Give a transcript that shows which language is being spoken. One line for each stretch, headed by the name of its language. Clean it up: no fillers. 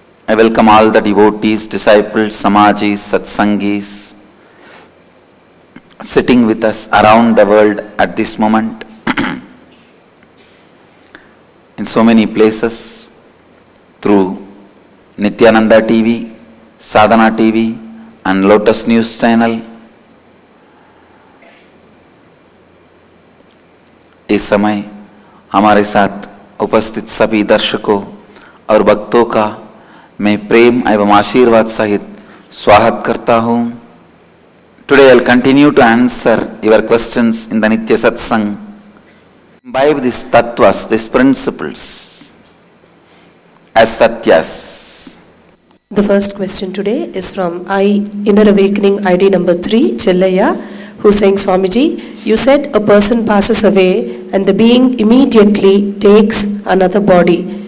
English: I welcome all the devotees, disciples, samajis, satsangis sitting with us around the world at this moment in so many places through Nityananda TV, Sadhana TV and Lotus News channel.
Hindi: इस समय हमारे साथ उपस्थित सभी दर्शकों और भक्तों का मैं प्रेम एवं आशीर्वाद सहित स्वागत करता हूँ.
English: Today I will continue to answer your questions in the Nitya Satsang. Imbibe these tattvas, these principles as satyas. The first question today is from Inner Awakening ID number 3, Chellaya, who saying, Swamiji, you said a person passes away and the being immediately takes another body.